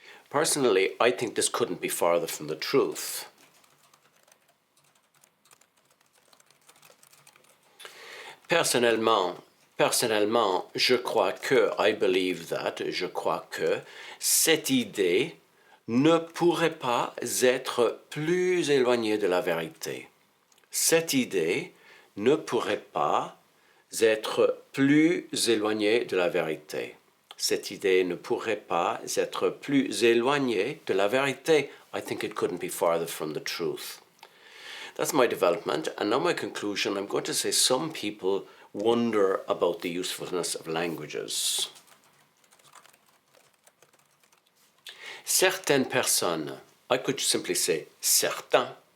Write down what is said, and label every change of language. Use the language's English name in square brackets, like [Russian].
[English] Personally, I think this couldn't be farther from the truth. [French] Personnellement, je crois que, [English] I believe that, [French] je crois que cette idée ne pourrait pas être plus éloignée de la vérité. Cette idée ne pourrait pas être plus éloignée de la vérité. Cette idée ne pourrait pas être plus éloignée de la vérité. [English] I think it couldn't be farther from the truth. That's my development, and now my conclusion. I'm going to say some people wonder about the usefulness of languages. [French] Certaines personnes, [English] I could simply say certains.